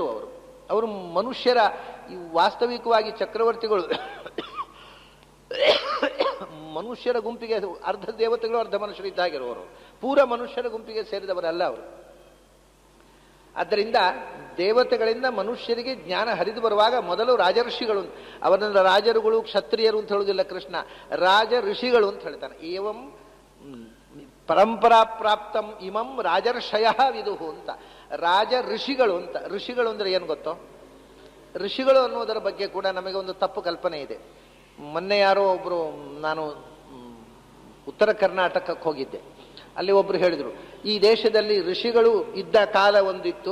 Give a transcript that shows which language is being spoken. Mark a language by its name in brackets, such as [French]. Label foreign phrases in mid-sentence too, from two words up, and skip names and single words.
[Kannada] ಅವರು ಮನುಷ್ಯರ ವಾಸ್ತವಿಕವಾಗಿ ಚಕ್ರವರ್ತಿಗಳು ಮನುಷ್ಯರ ಗುಂಪಿಗೆ ಅರ್ಧ ದೇವತೆಗಳು ಅರ್ಧ ಮನುಷ್ಯರು ಇದ್ದಾಗಿರುವವರು, ಪೂರ ಮನುಷ್ಯರ ಗುಂಪಿಗೆ ಸೇರಿದವರಲ್ಲ ಅವರು. ಆದ್ದರಿಂದ ದೇವತೆಗಳಿಂದ ಮನುಷ್ಯರಿಗೆ ಜ್ಞಾನ ಹರಿದು ಬರುವಾಗ ಮೊದಲು ರಾಜಋಷಿಗಳು, ಅವರನ್ನ ರಾಜರುಗಳು ಕ್ಷತ್ರಿಯರು ಅಂತ ಹೇಳುವುದಿಲ್ಲ ಕೃಷ್ಣ, ರಾಜ ಋಷಿಗಳು ಅಂತ ಹೇಳ್ತಾನೆ. [Sanskrit] ಏವಂ ಪರಂಪರಾ ಪ್ರಾಪ್ತಂ ಇಮಂ ರಾಜರ್ಷಯ ವಿದುಹು ಅಂತ. [Kannada] ರಾಜ ಋಷಿಗಳು ಅಂತ. ಋಷಿಗಳು ಅಂದರೆ ಏನು ಗೊತ್ತೋ? ಋಷಿಗಳು ಅನ್ನೋದರ ಬಗ್ಗೆ ಕೂಡ ನಮಗೆ ಒಂದು ತಪ್ಪು ಕಲ್ಪನೆ ಇದೆ. ಮೊನ್ನೆ ಯಾರೋ ಒಬ್ಬರು, ನಾನು ಉತ್ತರ ಕರ್ನಾಟಕಕ್ಕೆ ಹೋಗಿದ್ದೆ, ಅಲ್ಲಿ ಒಬ್ರು ಹೇಳಿದರು, ಈ ದೇಶದಲ್ಲಿ ಋಷಿಗಳು ಇದ್ದ ಕಾಲ ಒಂದಿತ್ತು.